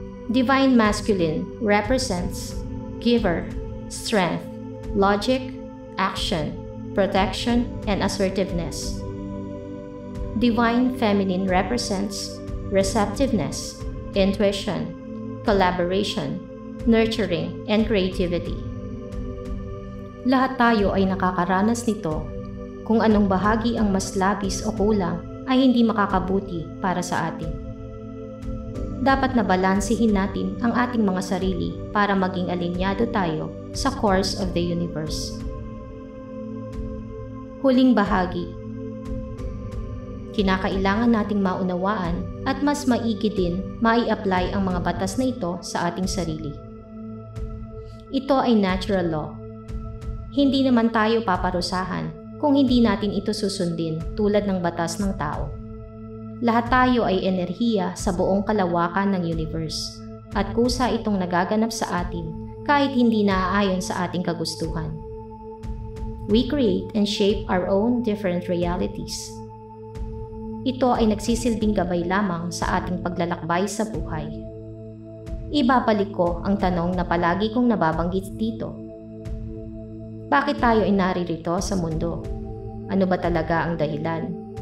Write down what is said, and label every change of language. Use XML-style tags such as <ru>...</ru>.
<en>Divine Masculine represents giver, strength, logic, action, protection, and assertiveness. Divine Feminine represents receptiveness, intuition, collaboration, nurturing, and creativity.</en> <tl>Lahat tayo ay nakakaranas nito. Kung anong bahagi ang mas labis o kulang ay hindi makakabuti para sa atin. Dapat na balansehin natin ang ating mga sarili para maging alinyado tayo sa</tl> <en>course of the universe.</en> <tl>Huling bahagi. Kinakailangan nating maunawaan at mas maigi din mai-apply ang mga batas na ito sa ating sarili. Ito ay natural law. Hindi naman tayo paparusahan kung hindi natin ito susundin tulad ng batas ng tao. Lahat tayo ay enerhiya sa buong kalawakan ng universe at kusa itong nagaganap sa atin kahit hindi naaayon sa ating kagustuhan.</tl> <en>We create and shape our own different realities.</en> <tl>Ito ay nagsisilbing gabay lamang sa ating paglalakbay sa buhay. Ibabalik ko ang tanong na palagi kong nababanggit dito. Bakit tayo ay naririto sa mundo? Ano ba talaga ang dahilan?</tl>